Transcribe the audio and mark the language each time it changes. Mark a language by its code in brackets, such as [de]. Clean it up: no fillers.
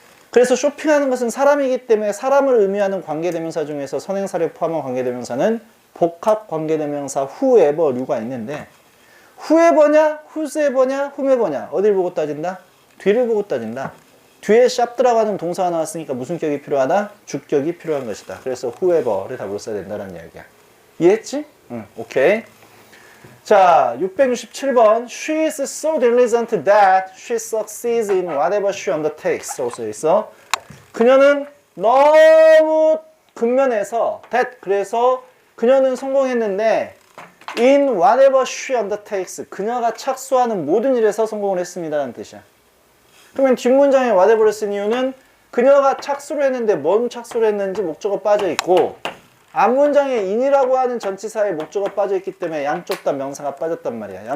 [ko] 그래서 쇼핑하는 것은 사람이기 때문에 사람을 의미하는 관계대명사 중에서 선행사를 포함한 관계대명사는 복합 관계대명사 whoever류가 있는데, whoever냐, whosever냐, whomever냐 어딜 보고 따진다? 뒤를 보고 따진다. 뒤에 shopped라고 하는 동사가 나왔으니까 무슨 격이 필요하다? 주격이 필요한 것이다. 그래서 whoever를 답으로 써야 된다는 이야기야. 이해했지? 응, 오케이. 자, 667번. [en] She is so diligent that she succeeds in whatever she undertakes. [ko] 라고 써있어. 그녀는 너무 근면해서 that, 그래서 그녀는 성공했는데 [en] in whatever she undertakes, [ko] 그녀가 착수하는 모든 일에서 성공을 했습니다 라는 뜻이야. 그러면 뒷문장에 whatever를 쓴 이유는 그녀가 착수를 했는데 뭔 착수를 했는지 목적어 빠져있고, 앞문장에 in이라고 하는 전치사에 목적어 빠져있기 때문에 양쪽 다 명사가 빠졌단 말이야.